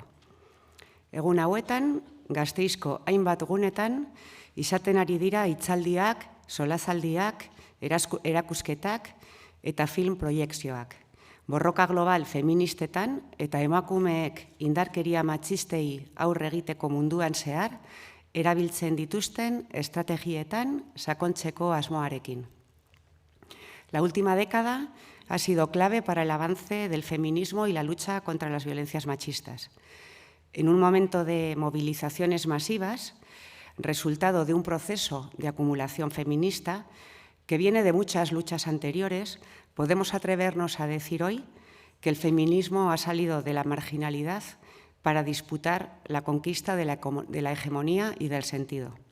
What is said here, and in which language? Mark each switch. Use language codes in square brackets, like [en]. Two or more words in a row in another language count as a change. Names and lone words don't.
[eu] Egun hauetan, Gasteizko hainbat gunetan, izaten ari dira hitzaldiak, solazaldiak, erakusketak eta film proiekzioak. Borroka global feministetan eta emakumeek indarkeria matxistei aurre egiteko munduan zehar, erabiltzen dituzten estrategietan sakontzeko asmoarekin. [es] La última década ha sido clave para el avance del feminismo y la lucha contra las violencias machistas. En un momento de movilizaciones masivas, resultado de un proceso de acumulación feminista que viene de muchas luchas anteriores, podemos atrevernos a decir hoy que el feminismo ha salido de la marginalidad para disputar la conquista de la hegemonía y del sentido.